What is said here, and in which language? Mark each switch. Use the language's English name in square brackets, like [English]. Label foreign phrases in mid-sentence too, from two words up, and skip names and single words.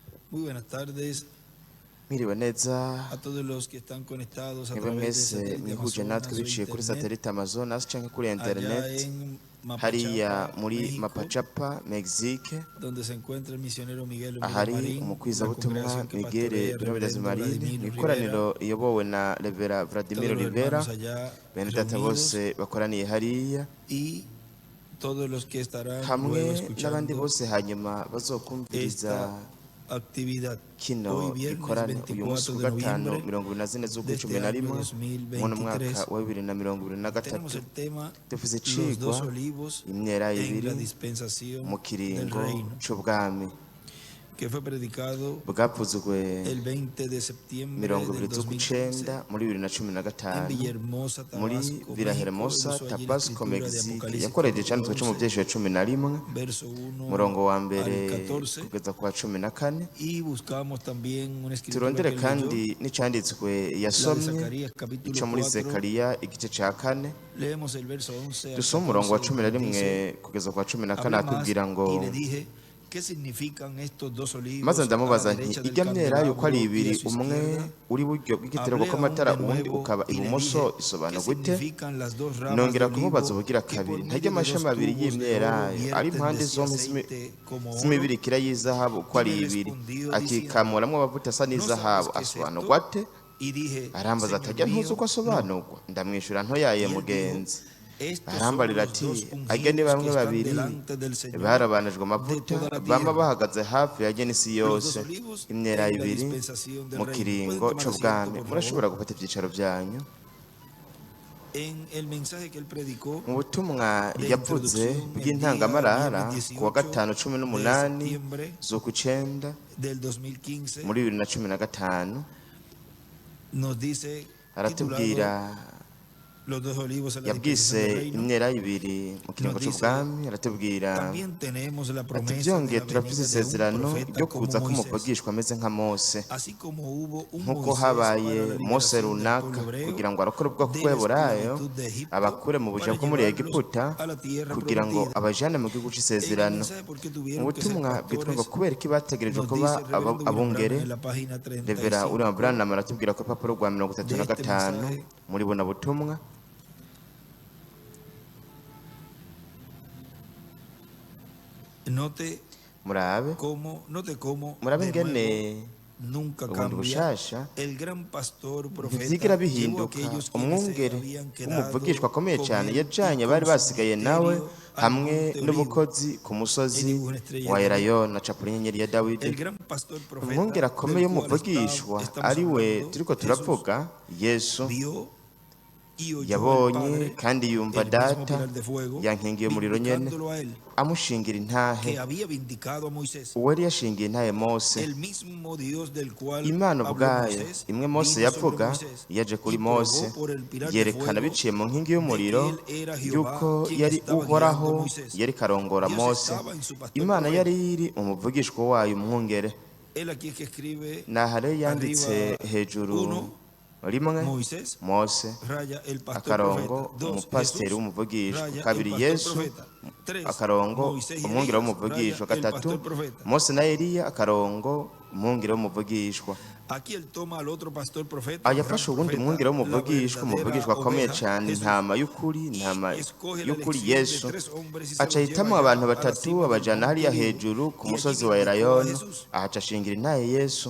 [Spanish] Muy buenas tardes [Rundi] Mwiriwe neza [Spanish] a todos los que están conectados a [Rundi] mwebwe [Spanish] través de [Rundi] mwese [Spanish] satélite [Rundi] mwihuje natwe [Spanish] Amazonas o [Rundi] biciye kuri internet satelite Amazonas canke kuri [Spanish] allá internet en [Rundi] hariya Mapachapa, muri México, Mapachapa, Mexique, [Spanish] donde se encuentra el misionero Miguel Omira [Rundi] ahari [Spanish] Marín, la [Rundi] umukwizabutumwa [Spanish] congregación que Miguel pastorea [Rundi] Birabirazi [Spanish] Reverendo Marine Vladimir [Rundi] mu Rivera, ikoraniro iyobowe na Revera Vladimir [Spanish] todos los Rivera, hermanos allá [Rundi] bene data [Spanish] reunidos [Rundi] bose bakoraniye hariya [Spanish] y todos los que estarán [Rundi] hamwe [Spanish] luego [Rundi] n'abandi [Spanish] escuchando [Rundi] bose hanyuma bazokumviriza [Spanish] esta actividad. [Rundi] kino [Spanish] Hoy viernes [Rundi] gikorane uyu munsi 24 ku [Spanish] de [Rundi] gatanu [Spanish] noviembre 24 de [Rundi] z'ukwa [Spanish] este [Rundi] cumi na [Spanish] año [Rundi] rimwe mu mwaka 2023 wa 2023 [Spanish] tenemos el tema [Rundi] dufise [Spanish] Los [Rundi] icigwa [Spanish] dos olivos [Rundi] imyera [Spanish] en [Rundi] ibiri [Spanish] la dispensación [Rundi] mu [Spanish] del [Rundi] kiringo [Spanish] reino, [Rundi] c'ubwami [Spanish] que fue predicado [Rundi] bwavuzwe [Spanish] el 20 de septiembre [Rundi] mirongo [Spanish] del [Rundi] ibiri z'ukwicenda 2015 muri 2015 [Spanish] en Villahermosa, [Rundi] muri Tabasco, Villahermosa, [Spanish] México. Él usó allí la Tabasco, escritura de Mexique, Apocalipsis [Rundi] yakoreje icanditswe co mu 11, vyeshuye 11 [Spanish] verso 1 [Rundi] murongo wa mbere [Spanish] al 14, [Rundi] kugeza kwa 14, [Spanish] y buscamos también una escritura [Rundi] turondere [Spanish] que él [Rundi] kandi [Spanish] leyó, [Rundi] n'icanditswe [Spanish] la de [Rundi] yasomye [Spanish] Zacarías capítulo [Rundi] ico muri 4. Zekariya igice ca 4 [Spanish] Leemos el verso 11 al [Rundi] dusoma umurongo wa [Spanish] 14, donde dice: [Rundi] 11 kugeza kwa 14 [Spanish] hablé más [Rundi] atubwira ngo [Spanish] y le dije, ¿qué significan estos dos olivos [Rundi] maze [Spanish] a la [Rundi] ndamubaza nti [Spanish] derecha del [Rundi] ijya myera yuko ari [Spanish] candelabro y [Rundi] ibiri [Spanish] a su [Rundi] umwe [Spanish] izquierda? [Rundi] uri buryo bw'igitereko [Spanish] Hablé aún [Rundi] kw'amatara [Spanish] de [Rundi] uwundi [Spanish] nuevo [Rundi] ukaba [Spanish] y le [Rundi] ibumoso [Spanish] dije, [Rundi] isobana [Spanish] ¿qué [Rundi] gute [Spanish] significan las dos ramas de [Rundi] nongera kumubaza [Spanish] olivo [Rundi] ubugira [Spanish] que [Rundi] kabiri [Spanish] por [Rundi] ntajya [Spanish] medio de [Rundi] amashami [Spanish] dos [Rundi] abiri [Spanish] tubos de [Rundi] y'imyelayo [Spanish] oro [Rundi] ari [Spanish] vierten [Rundi] impande [Spanish] de sí [Rundi] zombi [Spanish] aceite como oro? [Rundi] z'imibirikira y'izahabu uko ari [Spanish] Y me [Rundi] ibiri [Spanish] respondió [Rundi] akikamuramwo amavuta asa [Spanish] ¿no [Rundi] n'izahabu [Spanish] sabes qué es [Rundi] asobanurwa [Spanish] esto? [Rundi] ate [Spanish] Y dije, [Rundi] arambaza ati [Spanish] Señor [Rundi] ajya ntuzi [Spanish] mío, [Rundi] uko asobanurwa ndamwishyura [Spanish] Y [Rundi] ntoyaye [Spanish] él dijo, [Rundi] mugenzi [Spanish] estos son [Rundi] arambarira [Spanish] los [Rundi] ati [Spanish] dos [Rundi] ajya ni [Spanish] ungidos que [Rundi] bamwe [Spanish] están [Rundi] babiri [Spanish] delante del Señor [Rundi] barabanijwe [Spanish] de [Rundi] amavuta [Spanish] toda la [Rundi] bama [Spanish] tierra. [Rundi] bahagaze hafi ya genisi [Spanish] Los [Rundi] yose [Spanish] dos olivos [Rundi] imyera [Spanish] en la [Rundi] ibiri [Spanish] dispensación del [Rundi] mu [Spanish] reino. [Rundi] kiringo [Spanish] Pueden tomar asiento, [Rundi] c'ubwami [Spanish] por [Rundi] murashobora [Spanish] favor. [Rundi] gufata ivyicaro vyanyu [Spanish] En el mensaje que él predicó [Rundi] mu butumwa [Spanish] de [Rundi] yavuze [Spanish] introducción el [Rundi] bw'intangamarara [Spanish] día [Rundi] ku wa gatanu [Spanish] 18 de [Rundi] 18 [Spanish] septiembre [Rundi] z'ukwicenda [Spanish] del 2015, [Rundi] muri 2015 [Spanish] nos dice, [Rundi] aratubwira [Spanish] titulado Los dos olivos en la [Rundi] yabwise [Spanish] dispensación del reino, [Rundi] imyera ibiri mu kiringo [Spanish] nos dice, [Rundi] c'ubwami aratubwira [Spanish] también tenemos la [Rundi] ati [Spanish] promesa de [Rundi] byongeye [Spanish] la [Rundi] turafise [Spanish] venida de un [Rundi] isezerano [Spanish] profeta [Rundi] ryo [Spanish] como [Rundi] kuza [Spanish] Moisés. [Rundi] k'umuvugishwa ameze nka Mose [Spanish] Así como hubo un [Rundi] nk'uko Moisés habaye [Spanish] para la [Rundi] Mose [Spanish] liberación del [Rundi] runaka [Spanish] pueblo hebreo [Rundi] kugira ngo arokore ubwoko [Spanish] de la [Rundi] bw'Eburayo [Spanish] esclavitud de Egipto [Rundi] abakure mu buja [Spanish] para [Rundi] bwo muri [Spanish] llevarlos [Rundi] Egiputa [Spanish] a la tierra [Rundi] kugira ngo [Spanish] prometida. [Rundi] abajane mu gihugu [Spanish] En el [Rundi] c'isezerano [Spanish] mensaje ¿por qué [Rundi] mu [Spanish] tuvieron que ser [Rundi] butumwa bwitwa ngo [Spanish] pastores? [Rundi] kubera iki bategerejwe [Spanish] Nos [Rundi] kuba [Spanish] dice el reverendo William [Rundi] abungere [Spanish] Branham en la página [Rundi] Revera William 35 Branham aratubwira ku rupapuro rwa [Spanish] de este 35 mensaje. [Rundi] muri buno butumwa Note murabe [Spanish] cómo [Rundi] murabe [Spanish] de [Rundi] ingene [Spanish] nuevo nunca [Rundi] ubundi [Spanish] cambia. [Rundi] bushasha [Spanish] El gran pastor profeta [Rundi] ntivyigira [Spanish] llevó a [Rundi] bihinduka [Spanish] aquellos quienes se [Rundi] umwungere [Spanish] habían quedado [Rundi] w'umuvugishwa akomeye [Spanish] con [Rundi] cyane [Spanish] él [Rundi] yajanye [Spanish] y [Rundi] bari [Spanish] con su [Rundi] basigaye nawe [Spanish] ministerio al [Rundi] hamwe [Spanish] monte Olivo. [Rundi] n'ubukozi ku musozi [Spanish] Él dibujó una estrella [Rundi] wa [Spanish] de David. [Rundi] Elayono acapura inyenyeri ya Dawidi [Spanish] El gran pastor profeta [Rundi] umwungere akomeye [Spanish] del cual [Rundi] w'umuvugishwa [Spanish] estamos [Rundi] ari we [Spanish] hablando, [Rundi] turiko Jesús, turavuga Yesu [Spanish] vio y oyó al [Rundi] yabonye [Spanish] Padre, [Rundi] kandi yumva [Spanish] el mismo [Rundi] data [Spanish] pilar de fuego, [Rundi] yankingiye umuriro nyene [Spanish] vindicándolo a él, [Rundi] amushingira intahe [Spanish] que había vindicado a Moisés. [Rundi] uwo yari yashingiye intahe Mose [Spanish] El mismo Dios del cual [Rundi] imana [Spanish] habló [Rundi] ubwayo Moisés imwe Mose [Spanish] vino sobre [Rundi] yavuga Moisés yaje kuri [Spanish] y [Rundi] Mose [Spanish] probó por el pilar de [Rundi] yerekana [Spanish] fuego [Rundi] biciye mu nkingi [Spanish] de [Rundi] y'umuriro [Spanish] que él era Jehová [Rundi] yuko [Spanish] quien [Rundi] yari [Spanish] estaba [Rundi] uhoraho [Spanish] guiando a Moisés. [Rundi] yari karongora Dios Mose [Spanish] estaba en su pastor [Rundi] imana [Spanish] profeta. [Rundi] yari iri umuvugishwa wayo umwungere [Spanish] Él aquí es que escribe [Rundi] naha rero yanditse [Spanish] arriba [Rundi] hejuru [Spanish] uno, [Rundi] rimwe Moisés, Mose [Spanish] raya el pastor [Rundi] akarongo [Spanish] profeta. Dos, [Rundi] umupasiteri Jesús, w'umuvugishwa [Spanish] raya [Rundi] kabiri [Spanish] el pastor [Rundi] Yesu [Spanish] profeta. Tres, [Rundi] akarongo [Spanish] Moisés y [Rundi] umwungere Elías, w'umuvugishwa [Spanish] raya el [Rundi] gatatu [Spanish] pastor profeta. [Rundi] Mose na Eliya akarongo umwungere w'umuvugishwa [Spanish] Aquí él toma al otro pastor profeta, [Rundi] yafashe [Spanish] gran [Rundi] uwundi [Spanish] profeta, [Rundi] mwungere [Spanish] la [Rundi] w'umuvugishwa umuvugishwa [Spanish] verdadera [Rundi] akomeye [Spanish] oveja, [Rundi] cyane Jesús. intama y'ukuri intama [Spanish] Y escoge la [Rundi] y'ukuri [Spanish] elección de [Rundi] Yesu [Spanish] tres hombres y se [Rundi] aca [Spanish] los lleva [Rundi] ahitamo [Spanish] allá [Rundi] abantu [Spanish] a la [Rundi] batatu [Spanish] cima del [Rundi] abajana [Spanish] monte [Rundi] hariya Olivo. hejuru ku [Spanish] Y allí [Rundi] musozi wa [Spanish] vindicó a [Rundi] Elayono Jesús. ahaca ashingira intahe Yesu